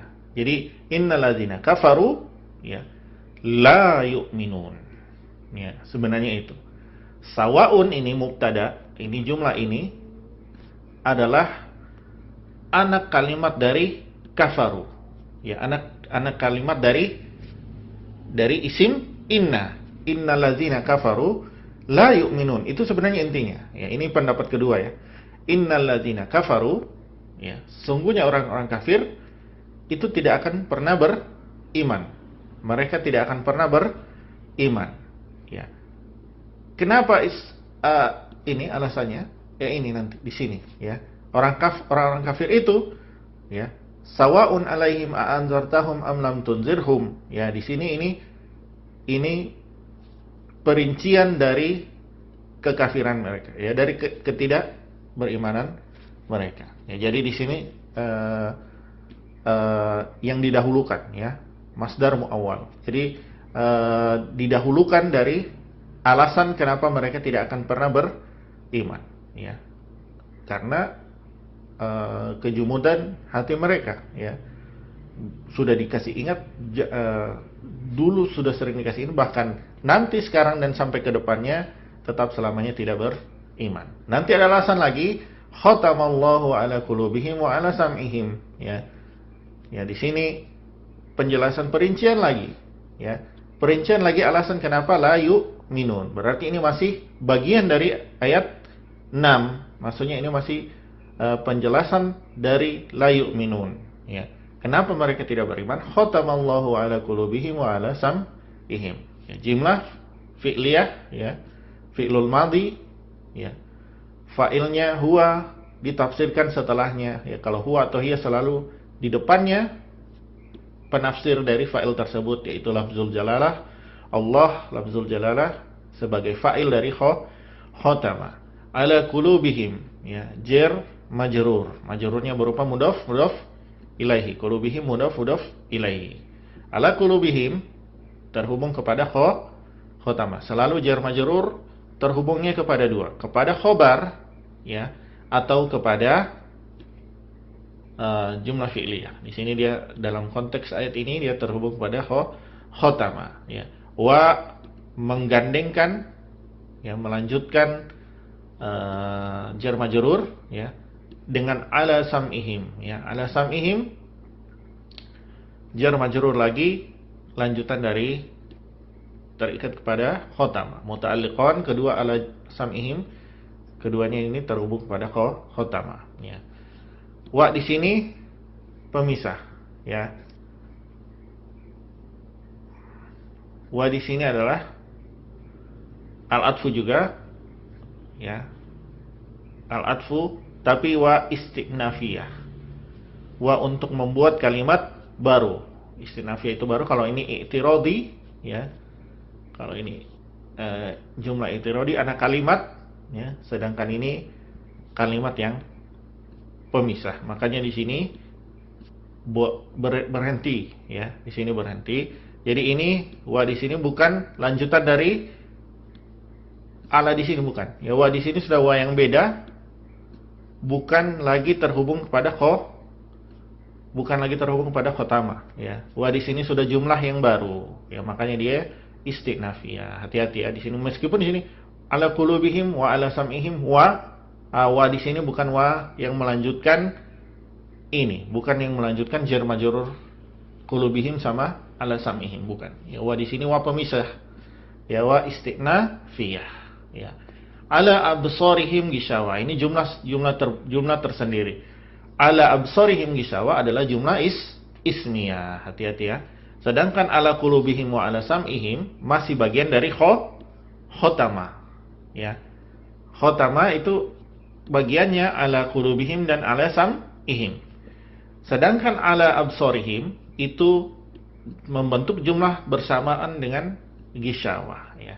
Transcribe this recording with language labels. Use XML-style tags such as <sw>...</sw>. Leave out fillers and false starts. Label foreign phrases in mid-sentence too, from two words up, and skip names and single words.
<id>Jadi</id> <ar>إن الذين كفروا,</ar> <id>ya,</id> <ar>لا يؤمنون,</ar> <id>ya, sebenarnya itu. Sawaun ini mubtada, ini jumlah ini adalah anak kalimat dari kafaru, ya, anak kalimat dari</id> <ar>اسم إن. إن الذين كفروا لا يؤمنون,</ar> <id>itu sebenarnya intinya, ya. Ini pendapat kedua, ya.</id> <ar>إن الذين كفروا,</ar> <id>ya, sungguhnya orang-orang kafir itu tidak akan pernah beriman. Mereka tidak akan pernah beriman, ya. Kenapa ini alasannya? Ya, ini nanti di sini, ya. Orang kafir itu, ya,</id> <ar>سواء عليهم أأنذرتهم أم لم تنذرهم,</ar> <id>ya. Di sini ini perincian dari kekafiran mereka, ya, dari ketidakberimanan mereka, ya. Jadi di sini yang didahulukan, ya,</id> <ar>مصدر مؤول.</ar> <id>Jadi didahulukan dari alasan kenapa mereka tidak akan pernah beriman, ya, karena kejumudan hati mereka, ya. Sudah dikasih ingat, dulu sudah sering dikasih ingat, bahkan nanti, sekarang, dan sampai ke depannya tetap selamanya tidak beriman. Nanti ada alasan lagi,</id> <ar>ختم الله على قلوبهم وعلى سمعهم,</ar> <id>ya. Ya, di sini penjelasan perincian lagi, ya. Perincian lagi alasan kenapa</id> <ar>لا يؤمنون.</ar> <id>Berarti ini masih bagian dari ayat 6. Maksudnya ini masih penjelasan dari</id> <ar>لا يؤمنون,</ar> <id>ya. Kenapa mereka tidak beriman?</id> <ar>ختم الله على قلوبهم وعلى سمعهم. Ya, جملة فعلية, ya. فعل الماضي, ya.</ar> <id>fa'ilnya huwa ditafsirkan setelahnya. Ya, kalau huwa atau hiya selalu di depannya penafsir dari fa'il tersebut, yaitu</id> <ar>لفظ الجلالة.</ar> <id>Allah</id> <ar>لفظ الجلالة</ar> <id>sebagai fa'il dari khotama.</id> <ar>على قلوبهم, ya, جار مجرور.</ar> <id>Majrurnya berupa</id> <ar>مضاف إليه. قلوبهم مضاف إليه. على قلوبهم</ar> <id>terhubung kepada khotama. Selalu</id> <ar>جار مجرور</ar> <id>terhubungnya kepada dua, kepada khobar, ya, atau kepada</id> <ar>جملة فعلية.</ar> <id>Di sini dia dalam konteks ayat ini dia terhubung kepada khotama, ya. Wa menggandengkan, ya, melanjutkan</id> <ar>جار مجرور,</ar> <id>ya, dengan</id> <ar>على سمعهم,</ar> <id>ya.</id> <ar>على سمعهم جار مجرور</ar> <id>lagi lanjutan dari terikat kepada khotama. Muta'alliqan, kedua</id> <ar>على سمعهم,</ar> <id>keduanya ini terhubung kepada khotama, ya. Wa di sini pemisah, ya. Wa di sini adalah al-atfu juga, ya. Al-atfu tapi</id> <ar>و استئنافية.</ar> <id>Wa untuk membuat kalimat baru. Istinafiyah itu baru, kalau ini i'tiradi, ya. Kalau ini</id> <ar>جملة اعتراضي</ar> <id>anak kalimat, ya, sedangkan ini kalimat yang pemisah. Makanya di sini berhenti, ya. Di sini berhenti. Jadi ini wa di sini bukan lanjutan dari ala di sini, bukan. Ya, wa di sini sudah wa yang beda, bukan lagi terhubung kepada khotama, ya. Wa di sini sudah jumlah yang baru, ya, makanya dia istinafiyah. Hati-hati, ya, di sini meskipun di sini</id> <ar>على قلوبهم وعلى سمعهم,</ar> <id>wa di sini bukan wa yang melanjutkan ini, bukan yang melanjutkan</id> <ar>جار مجرور قلوبهم</ar> <id>sama</id> <ar>على سمعهم,</ar> <id>bukan. Ya, wa di sini wa pemisah. Ya,</id> <ar>و استئنافية,</ar> <id>ya.</id> <ar>على أبصارهم غشاوة.</ar> <id>Ini jumlah tersendiri.</id> <ar>على أبصارهم غشاوة</ar> <id>adalah</id> <ar>جملة اسمية.</ar> <id>Hati-hati, ya. Sedangkan</id> <ar>على قلوبهم وعلى سمعهم</ar> <id>masih bagian dari khotama, ya. Khotama itu bagiannya</id> <ar>على قلوبهم</ar> <id>dan</id> <ar>على سمعهم.</ar> <id>Sedangkan</id> <ar>على أبصارهم</ar> <id>itu membentuk jumlah bersamaan dengan gishawa, ya.</id>